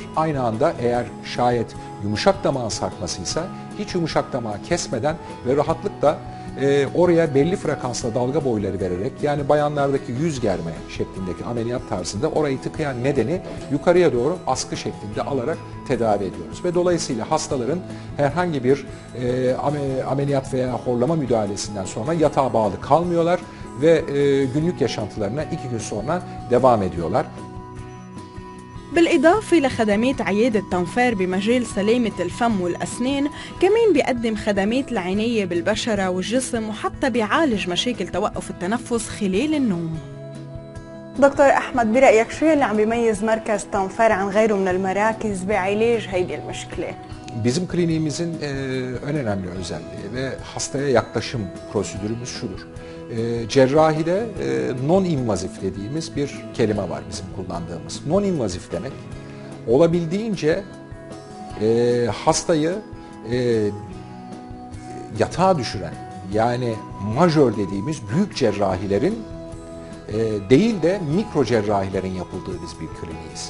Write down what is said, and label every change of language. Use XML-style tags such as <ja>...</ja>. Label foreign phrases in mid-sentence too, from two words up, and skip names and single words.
<tr>Aynı anda eğer şayet yumuşak damağın sarkmasıysa hiç yumuşak damağı kesmeden ve rahatlıkla oraya belli frekansla dalga boyları vererek, yani bayanlardaki yüz germe şeklindeki ameliyat tarzında orayı tıkayan nedeni yukarıya doğru askı şeklinde alarak tedavi ediyoruz. Ve dolayısıyla hastaların herhangi bir ameliyat veya horlama müdahalesinden sonra yatağa bağlı kalmıyorlar ve günlük yaşantılarına 2 gün sonra devam ediyorlar.</tr> <ar>بالإضافة لخدمات عيادة تنفار بمجال سلامة الفم والأسنان، كمان بيقدم خدمات العناية بالبشرة والجسم، وحتى بيعالج مشاكل توقف التنفس خلال النوم. دكتور أحمد، برأيك شو اللي عم بيميز مركز تنفار عن غيره من المراكز بعلاج هيدي المشكلة؟</ar> <tr>Bizim kliniğimizin en önemli özelliği ve hastaya yaklaşım prosedürümüz şudur. Cerrahide non-invazif dediğimiz bir kelime var bizim kullandığımız. Non-invazif demek olabildiğince hastayı yatağa düşüren, yani majör dediğimiz büyük cerrahilerin değil de mikro cerrahilerin yapıldığı biz bir kliniğiz.</tr>